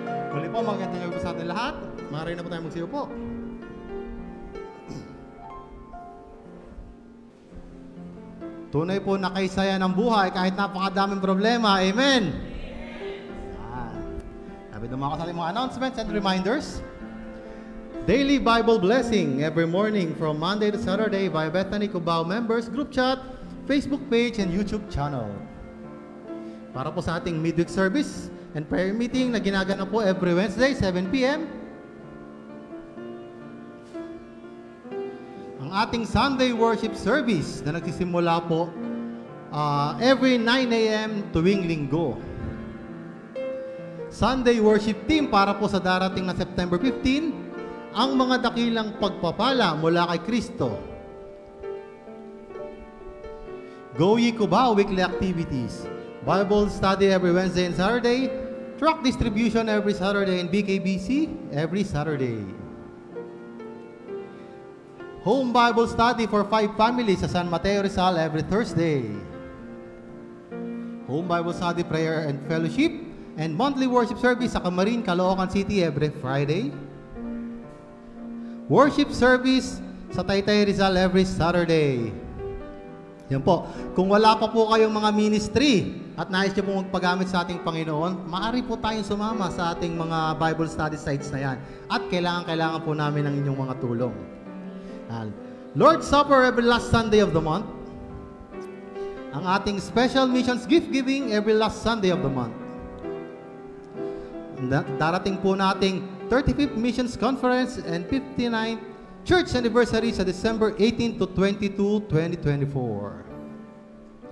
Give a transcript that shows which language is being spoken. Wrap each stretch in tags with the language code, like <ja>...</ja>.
<tl>Muli po, magandang gabi sa atin lahat. Maaari na po tayo magsiyo po. Tunay po na kaysaya ng buhay kahit napakadaming problema. Amen. Sabi ng mga kasali mga announcements and reminders.</tl> <en>Daily Bible Blessing every morning from Monday to Saturday by Bethany Cubao members, group chat, Facebook page, and YouTube channel.</en> <tl>Para po sa ating midweek service and prayer meeting na ginaganap po every Wednesday, 7 p.m. Ang ating Sunday worship service na nagsisimula po every 9 a.m. tuwing linggo. Sunday worship team para po sa darating na September 15, ang mga dakilang pagpapala mula kay Kristo.</tl> <en>Go Ye Cubao weekly activities. Bible study every Wednesday and Saturday. Truck distribution every Saturday and BKBC every Saturday. Home Bible study for 5 families sa San Mateo Rizal every Thursday. Home Bible study, prayer and fellowship, and monthly worship service sa Camarin, Caloocan City every Friday. Worship service sa Taytay Rizal every Saturday.</en> <tl>Yan po. Kung wala pa po kayong mga ministry at nais nyo po magpagamit sa ating Panginoon, maaari po tayong sumama sa ating mga Bible study sites na yan. At kailangan po namin ng inyong mga tulong.</tl> <en>Lord's Supper every last Sunday of the month.</en> <tl>Ang ating</tl> <en>special missions gift giving every last Sunday of the month.</en> <tl>Darating po nating 35th Missions Conference and 59th Church Anniversary sa December 18 to 22, 2024.</tl>